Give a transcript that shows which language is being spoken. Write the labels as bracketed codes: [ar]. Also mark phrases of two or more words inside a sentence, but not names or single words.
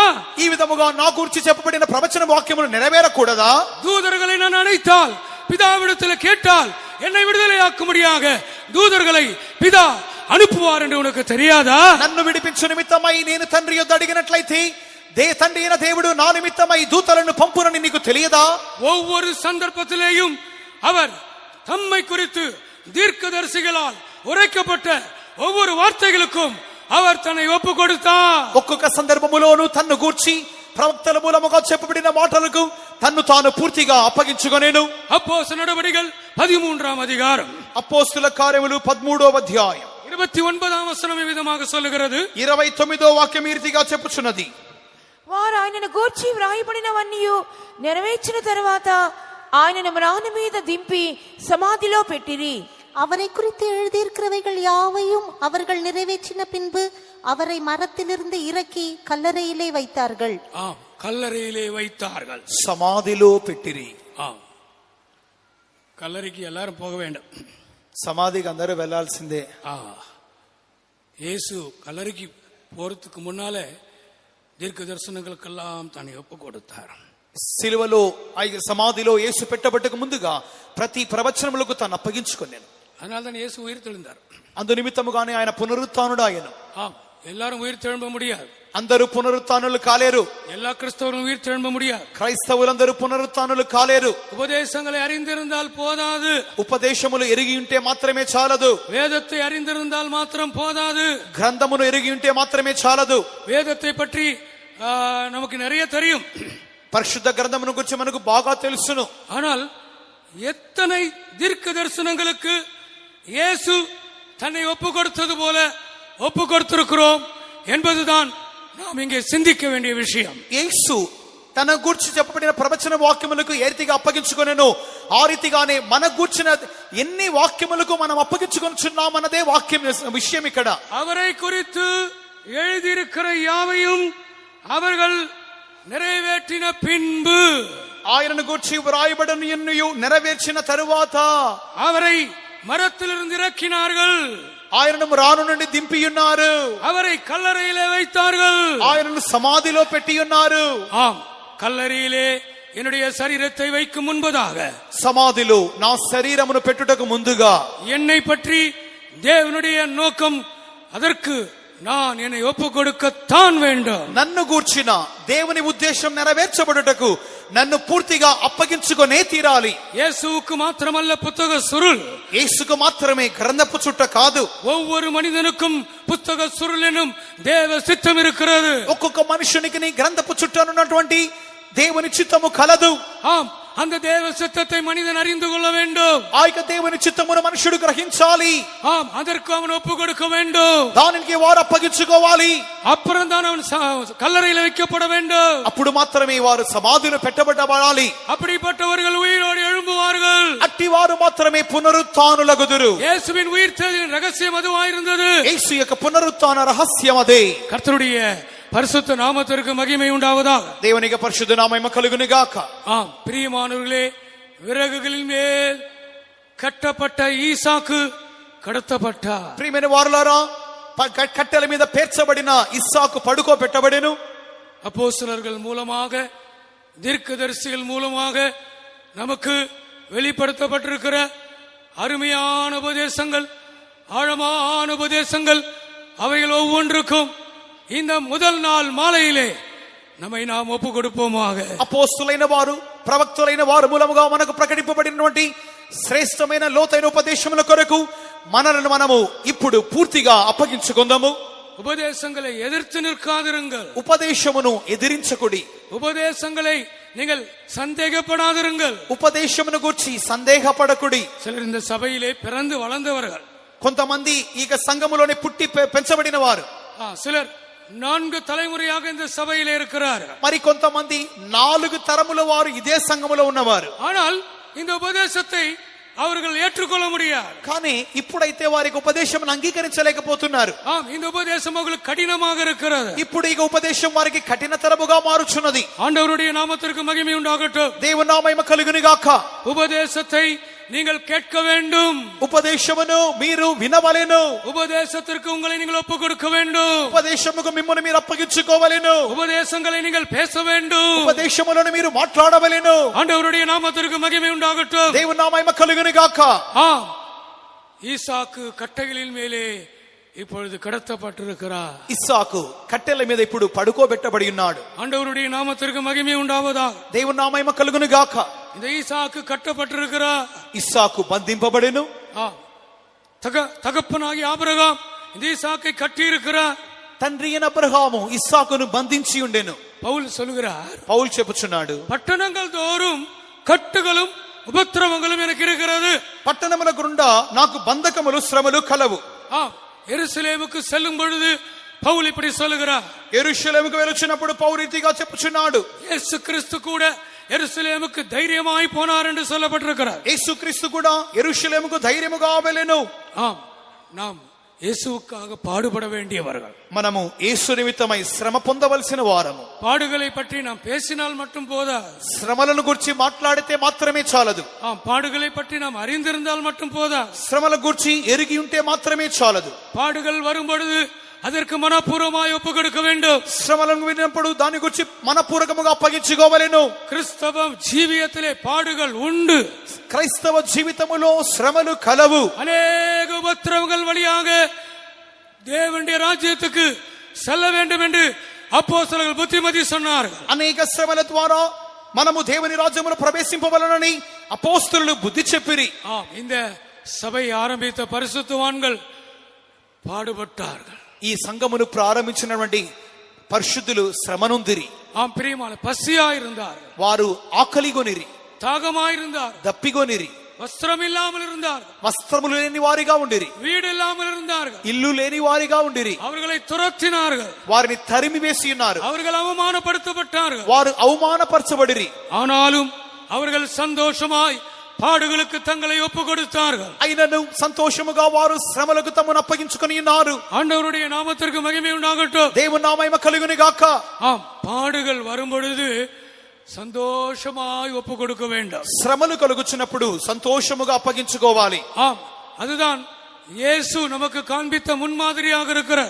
[te] ఈ విధముగా నా గురించి చెప్పబడిన ప్రవచన వాక్యములు నెరవేరకూడదా? [ta] தூதர்களை நான் அழைத்தால், பிதாவிடத்தில் கேட்டால் என்னை விடுதலையாக்கும்படியாக தூதர்களை பிதா அனுப்புவார் என்று உனக்கு தெரியாதா? [te] నన్ను విడిపించు నిమిత్తమై నేను తండ్రి యొద్ద అడిగినట్లయితే తండ్రి అయిన దేవుడు నా నిమిత్తమై దూతలను పంపునని నీకు తెలియదా? [ta] ஒவ்வொரு சந்தர்ப்பத்திலேயும் அவர் தம்மை குறித்து தீர்க்கதரிசிகளால் உரைக்கப்பட்ட ஒவ்வொரு வார்த்தைகளுக்கும் அவர் தன்னை ஒப்பு கொடுத்தார். [te] ఒక్కొక్క సందర్భములోను తన్ను గూర్చి ప్రవక్తల మూలముగా చెప్పబడిన మాటలకు తన్ను తాను పూర్తిగా అప్పగించుకొనెను. [ta] அப்போஸ்தலர் நடபடிகள் 13ஆம் அதிகாரம், [te] అపోస్తల కార్యములు 13వ అధ్యాయం [ta] 29ஆம் வசனம் விதமாக சொல்லுகிறது. [te] 29వ వాక్యం ఈ రీతిగా చెప్పుచున్నది. వారు ఆయనను గూర్చి వ్రాయబడినవన్నీ నెరవేర్చిన తరువాత ఆయనను మ్రాను మీద దింపి సమాధిలో పెట్టిరి. [ta] அவரை குறித்து எழுதியிருக்கிறவைகள் யாவையும் அவர்கள் நிறைவேற்றின பின்பு அவரை மரத்திலிருந்து இறக்கி கல்லறையிலே வைத்தார்கள். கல்லறையிலே வைத்தார்கள். [te] సమాధిలో పెట్టిరి. [ta] கல்லறைக்கு எல்லாரும் போக வேண்டும். [te] సమాధికి అందరూ వెళ్లాల్సిందే. [ta] இயேசு கல்லறைக்கு போறதுக்கு முன்னாலே தீர்க்க தரிசனங்களுக்கெல்லாம் தன்னை ஒப்பு கொடுத்தார். [te] సిలువలో సమాధిలో యేసు పెట్టబట్టకు ముందుగా ప్రతి ప్రవచనములకు తాను అప్పగించుకొనెను. [ta] அதனால்தான் இயேசு உயிர் தெழுந்தார். [te] అందు నిమిత్తముగానే ఆయన పునరుత్థానుడు ఆయను. [ta] எல்லாரும் உயிர் தெழும்ப முடியாது. [te] అందరూ పునరుత్థానులు కాలేరు. [ta] எல்லா கிறிஸ்தவரும் உயிர் தெழும்ப முடியாது. [te] క్రైస్తవులందరూ పునరుత్థానులు కాలేరు. [ta] உபதேசங்களை அறிந்திருந்தால் போதாது. [te] ఉపదేశములు ఎరిగి ఉంటే మాత్రమే చాలదు. [ta] வேதத்தை அறிந்திருந்தால் மாத்திரம் போதாது. [te] గ్రంథమును ఎరిగి ఉంటే మాత్రమే చాలదు. [ta] வேதத்தை பற்றி நமக்கு நிறைய தெரியும். [te] పరిశుద్ధ గ్రంథమును గురించి మనకు బాగా తెలుసును. [ta] ஆனால் எத்தனை தீர்க்க தரிசனங்களுக்கு இயேசு தன்னை ஒப்பு கொடுத்தது போல ஒப்பு கொடுத்திருக்கிறோம் என்பதுதான் நாம் இங்கே சிந்திக்க வேண்டிய விஷயம். [te] యేసు తన గూర్చి చెప్పబడిన ప్రవచన వాక్యములకు ఏ రీతిగా అప్పగించుకొనెనో ఆ రీతిగానే మన గూర్చిన ఎన్ని వాక్యములకు మనం అప్పగించుకొనుచున్నామన్నదే వాక్యం విషయం. ఇక్కడ [ta] அவரை குறித்து எழுதியிருக்கிற யாவையும் அவர்கள் நிறைவேற்றின பின்பு, [te] ఆయనను గూర్చి వ్రాయబడిన ఎన్నయూ నెరవేర్చిన తరువాత [ta] அவரை மரத்திலிருந்து இறக்கினார்கள். [te] ఆయనను రాను నుండి దింపియున్నారు. [ta] அவரை கல்லறையிலே வைத்தார்கள். [te] ఆయనను సమాధిలో పెట్టియున్నారు. [ta] ஆம், கல்லறையிலே என்னுடைய சரீரத்தை வைக்கும் முன்பதாக, [te] సమాధిలో నా శరీరమును పెట్టుటకు ముందుగా [ta] என்னை பற்றி தேவனுடைய நோக்கம், அதற்கு நான் என்னை ஒப்பு கொடுக்கத்தான் வேண்டும். [te] నన్ను గూర్చిన దేవుని ఉద్దేశం నెరవేర్చబడుటకు నన్ను పూర్తిగా అప్పగించుకొనే తీరాలి. [ta] இயேசுவுக்கு மாத்திரமல்ல புத்தக சுருள், [te] యేసుకు మాత్రమే గ్రంథపు చుట్ట కాదు, [ta] ஒவ்வொரு மனிதனுக்கும் புத்தக சுருள் எனும் தேவ சித்தம் இருக்கிறது. [te] ఒక్కొక్క మనుషునికి నీ గ్రంథపు చుట్టనున్నటువంటి దేవుని చిత్తము కలదు. [ta] ஆம், அந்த தேவ சித்தத்தை மனிதன் அறிந்து கொள்ள வேண்டும். [te] ఆ యొక్క దేవుని చిత్తమును మనుషుడు గ్రహించాలి. [ta] ஆம், அதற்கு அவன் ஒப்பு கொடுக்க வேண்டும். [te] దానికి వారు అప్పగించుకోవాలి. [ta] அப்புறம் தான் அவன் கல்லறையில் வைக்கப்பட வேண்டும். [te] అప్పుడు మాత్రమే వారు సమాధిలో పెట్టబడాలి. [ta] அப்படிப்பட்டவர்கள் உயிரோடு எழும்புவார்கள். [te] అట్టి వారు మాత్రమే పునరుత్థానులగుదురు. [ta] இயேசுவின் உயிர்த்தெழுதலின் ரகசியம் அதுவாயிருந்தது. [te] యేసు యొక్క పునరుత్థాన రహస్యం అదే. [ta] கர்த்தருடைய பரிசுத்த நாமத்திற்கு மகிமை உண்டாவதாக. [te] దేవునికి పరిశుద్ధ నామము కలుగును గాక. [ta] ஆம், பிரியமானவர்களே, விறகுகளின் மேல் கட்டப்பட்ட ஈசாக்கு கடத்தப்பட்டார். [te] ప్రియమైన వారులారా, కట్టెల మీద పేర్చబడిన ఇస్సాకు పడుకోబెట్టబడెను. [ta] அப்போஸ்தலர்கள் மூலமாக, தீர்க்கதரிசிகள் மூலமாக நமக்கு வெளிப்படுத்தப்பட்டிருக்கிற அருமையான உபதேசங்கள், ஆழமான உபதேசங்கள், அவைகள் ஒவ்வொன்றுக்கும் இந்த முதல் நாள் மாலையிலே நம்மை நாம் ஒப்பு கொடுப்போமாக. [te] అపోస్తులైన వారు, ప్రవక్తలైన వారు మూలముగా మనకు ప్రకటింపబడినటువంటి శ్రేష్టమైన లోతైన ఉపదేశముల కొరకు మనలను మనము ఇప్పుడు పూర్తిగా అప్పగించుకుందాము. [ta] உபதேசங்களை எதிர்த்து நிற்காதிருங்கள். [te] ఉపదేశమును ఎదిరించకుడి. [ta] உபதேசங்களை நீங்கள் சந்தேகப்படாதிருங்கள். [te] ఉపదేశమును గురించి సందేహపడకుడి. [ta] சிலர் இந்த சபையிலே பிறந்து வளர்ந்தவர்கள், [te] కొంతమంది ఈ సంఘములోనే పుట్టి పెంచబడిన వారు, [ta] சிலர் 4 தலைமுறையாக இந்த சபையிலே இருக்கிறார்கள். [te] మరి కొంతమంది 4 తరముల వారు ఇదే సంఘములో ఉన్నవారు. [ta] ஆனால் இந்த உபதேசத்தை அவர்கள் ஏற்றுக்கொள்ள முடியாது. [te] కానీ ఇప్పుడైతే వారికి ఉపదేశం అంగీకరించలేకపోతున్నారు. [ta] இந்த உபதேசம் அவங்களுக்கு கடினமாக இருக்கிறது. [te] ఇప్పుడు ఈ ఉపదేశం వారికి కఠినతరముగా మారుచున్నది. [ta] ஆண்டவருடைய நாமத்திற்கு மகிமை உண்டாகட்டும். [te] దేవుని నామము కలుగును గాక. [ta] உபதேசத்தை நீங்கள் கேட்க வேண்டும். [te] ఉపదేశమును మీరు వినవలెను. [ta] உபதேசத்திற்கு உங்களை நீங்கள் ஒப்பு கொடுக்க வேண்டும். [te] ఉపదేశముకు మిమ్మును మీరు అప్పగించుకోవలెను. [ta] உபதேசங்களை நீங்கள் பேச வேண்டும். [te] ఉపదేశములను మీరు మాట్లాడవలెను. [ta] ஆண்டவருடைய நாமத்திற்கு மகிமை உண்டாகட்டும். [te] దేవుని నామము కలుగును గాక. [ta] ஈசாக்கு கட்டைகளின் மேலே இப்பொழுது கடத்தப்பட்டிருக்கிறார். [te] ఇస్సాకు కట్టెల మీద ఇప్పుడు పడుకోబెట్టబడి ఉన్నాడు. [ta] ஆண்டவருடைய நாமத்திற்கு மகிமை உண்டாவதாக. [te] దేవుని నామము కలుగును గాక. [ta] இந்த ஈசாக்கு கட்டப்பட்டிருக்கிறார். [te] ఇస్సాకు బంధింపబడెను. [ta] தகப்பனாகி ஆபிரகாம் இந்த ஈசாக்கை கட்டி இருக்கிறார். [te] తండ్రి అయిన అబ్రహాము ఇస్సాకును బంధించి ఉండెను. [ta] பவுல் சொல்கிறார், [te] పౌలు చెప్పుచున్నాడు, [ta] పట్టణங்கள் தோறும் கட்டுகளும் உபத்திரவங்களும் எனக்கு இருக்கிறது. [te] పట్టణముల గుండా నాకు బంధకములు శ్రమలు కలవు. [ta] எருசலேமுக்கு செல்லும் பொழுது பவுல் இப்படி சொல்லுகிறார். [te] యెరూషలేముకు వెలుచున్నప్పుడు పౌలు రీతిగా చెప్పుచున్నాడు, [ta] இயேசு கிறிஸ்து கூட எருசலேமுக்கு தைரியமாய் போனார் என்று சொல்லப்பட்டிருக்கிறார். [te] యేసుక్రీస్తు కూడా యెరూషలేముకు ధైర్యముగా వెళ్ళెను. [ta] நாம் இயேசுவுக்காக பாடுபட வேண்டியவர்கள். [te] మనము యేసు నిమిత్తమై శ్రమ పొందవలసిన వారము. [ta] பாடுகளை பற்றி நாம் பேசினால் மட்டும் போதாது. [te] శ్రమలను గురించి మాట్లాడితే మాత్రమే చాలదు. [ta] பாடுகளை பற்றி நாம் அறிந்திருந்தால் மட்டும் போதாது. [te] శ్రమల గురించి ఎరిగి ఉంటే మాత్రమే చాలదు. [ta] பாடுகள் வரும் பொழுது அதற்கு மனப்பூர்வமாய் ஒப்பு கொடுக்க வேண்டும். [te] శ్రమలను విన్నప్పుడు దాని గురించి మనపూర్వకముగా అప్పగించుకోవలెను. [ta] கிறிஸ்தவ ஜீவியத்திலே பாடுகள் உண்டு. [te] క్రైస్తవ జీవితములో శ్రమలు కలవు. [ta] அநேக உபத்திரவங்கள் வழியாக தேவனுடைய ராஜ்யத்துக்கு செல்ல வேண்டும் என்று அப்போஸ்தலர்கள் புத்திமதி சொன்னார்கள். [te] అనేక శ్రమల ద్వారా మనము దేవుని రాజ్యములో ప్రవేశింపవలనని అపోస్తలులు బుద్ధి చెప్పిరి. [ta] இந்த சபை ஆரம்பித்த பரிசுத்தவான்கள் பாடுபட்டார்கள். [te] ఈ సంఘమును ప్రారంభించినటువంటి పరిశుద్ధులు శ్రమనొందిరి. [ta] பிரியமான பசியாயிருந்தார்கள், [te] వారు ఆకలిగొనిరి, [ta] தாகமாயிருந்தார்கள், [te] దప్పిగొనిరి, [ta] வஸ்திரம் இல்லாமல் இருந்தார்கள், [te] వస్త్రములు లేని వారిగా ఉండిరి, [ta] வீடு இல்லாமல் இருந்தார்கள், [te] ఇల్లు లేని వారిగా ఉండిరి. [ta] அவர்களை துரத்தினார்கள், [te] వారిని తరిమి వేసి ఉన్నారు, [ta] அவர்கள் அவமானப்படுத்தப்பட்டார்கள். [te] వారు అవమానపరచబడిరి. [ta] ஆனாலும் அவர்கள் சந்தோஷமாய் பாடுகளுக்கு தங்களை ஒப்பு கொடுத்தார்கள். [te] అయినను సంతోషముగా వారు శ్రమలకు తమను అప్పగించుకొని ఉన్నారు. [ta] ஆண்டவருடைய நாமத்திற்கு மகிமை உண்டாகட்டும். [te] దేవుని నామము కలుగును గాక. [ta] பாடுகள் வரும் பொழுது சந்தோஷமாய் ஒப்பு கொடுக்க வேண்டும். [te] శ్రమలు కలుగుచున్నప్పుడు సంతోషముగా అప్పగించుకోవాలి. [ta] அதுதான் இயேசு நமக்கு காண்பித்த முன்மாதிரியாக இருக்கிறார்.